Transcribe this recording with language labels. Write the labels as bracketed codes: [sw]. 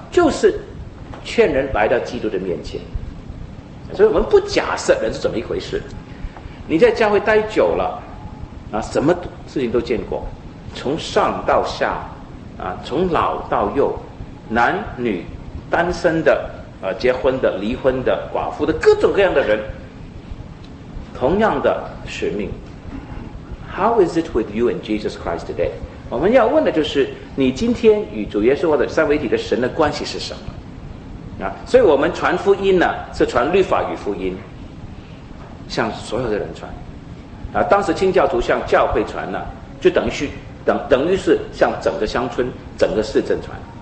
[zh] 就是劝人来到基督的面前。所以我们不假设人是怎么一回事。你在教会待久了啊，什么事情都见过，从上到下啊，从老到幼，男女、单身的、结婚的、离婚的、寡妇的，各种各样的人。同样的使命 [en] ，How is it with you and Jesus Christ today？ [zh] 我们要问的就是你今天与主耶稣或者三位一体的神的关系是什么？啊，所以我们传福音呢，是传律法与福音，向所有的人传。啊，当时清教徒向教会传呢，就等于是向整个乡村、整个市镇传。